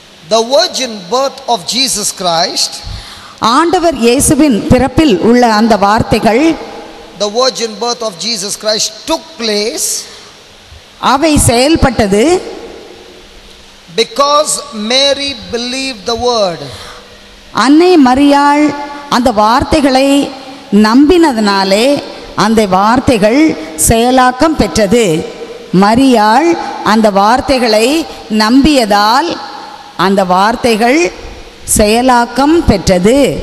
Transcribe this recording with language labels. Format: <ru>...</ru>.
<en>The virgin birth of Jesus Christ,</en> <ta>ஆண்டவர் இயேசுவின் பிறப்பில் உள்ள அந்த வார்த்தைகள்,</ta> <en>the virgin birth of Jesus Christ took place</en> <ta>அவை செயல்பட்டது</ta> <en>because Mary believed the word.</en> <ta>அன்னை மரியாள் அந்த வார்த்தைகளை நம்பினதனாலே அந்த வார்த்தைகள் செயலாக்கம் பெற்றது. மரியாள் அந்த வார்த்தைகளை நம்பியதால் அந்த வார்த்தைகள் செயலாக்கம் பெற்றது.</ta>